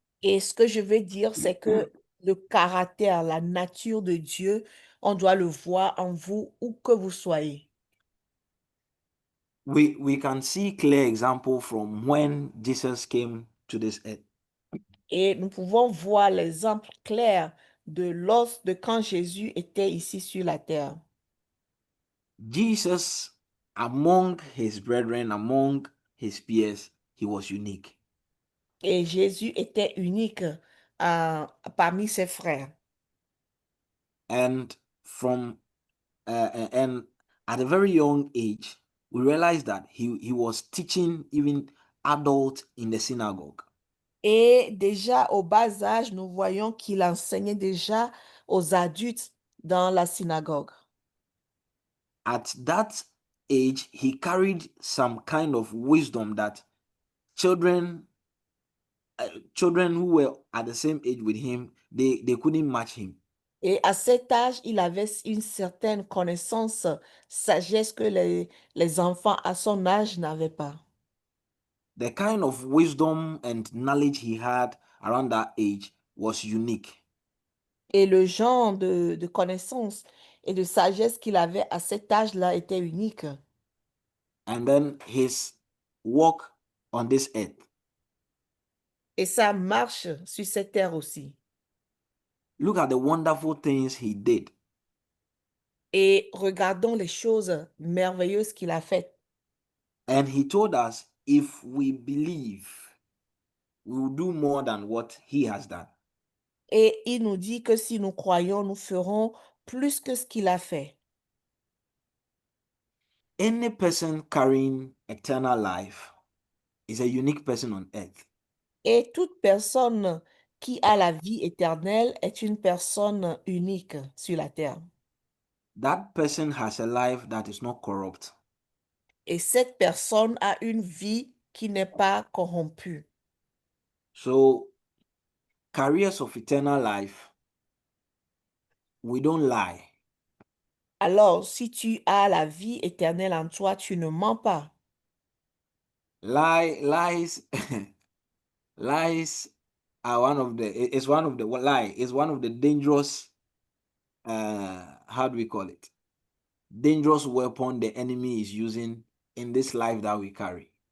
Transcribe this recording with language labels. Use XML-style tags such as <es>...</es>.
<fr>Et ce que je veux dire, c'est que le caractère, la nature de Dieu, on doit le voir en vous où que vous soyez.</fr> <en>We can see clear example from when Jesus came to this earth.</en> <fr>Et nous pouvons voir l'exemple clair de quand Jésus était ici sur la terre.</fr> <en>Jesus, among his brethren, among his peers, he was unique.</en> <fr>Et Jésus était unique parmi ses frères.</fr> <en>And from and at a very young age, we realized that he was teaching even adults in the synagogue.</en> <fr>Et déjà au bas âge, nous voyons qu'il enseignait déjà aux adultes dans la synagogue.</fr> <en>At that age, he carried some kind of wisdom that children who were at the same age with him, they couldn't match him.</en> <fr>Et à cet âge, il avait une certaine connaissance, sagesse que les enfants à son âge n'avaient pas.</fr> <en>The kind of wisdom and knowledge he had around that age was unique.</en> <fr>Et le genre de connaissance et de sagesse qu'il avait à cet âge-là était unique.</fr> <en>And then his walk on this earth.</en> <fr>Et ça marche sur cette terre aussi.</fr> <en>Look at the wonderful things he did.</en> <fr>Et regardons les choses merveilleuses qu'il a faites.</fr> <en>And he told us if we believe, we will do more than what he has done.</en> <fr>Et il nous dit que si nous croyons, nous ferons plus que ce qu'il a fait.</fr> <en>Any person carrying eternal life is a unique person on earth.</en> <fr>Et toute personne qui a la vie éternelle est une personne unique sur la terre.</fr> <en>That person has a life that is not corrupt.</en> <fr>Et cette personne a une vie qui n'est pas corrompue.</fr> <en>So, carriers of eternal life, we don't lie.</en> <fr>Alors, si tu as la vie éternelle en toi, tu ne mens pas.</fr> <en>Lies lies are one of the dangerous how do we call it, dangerous weapon the enemy is using in this life that we carry.</en>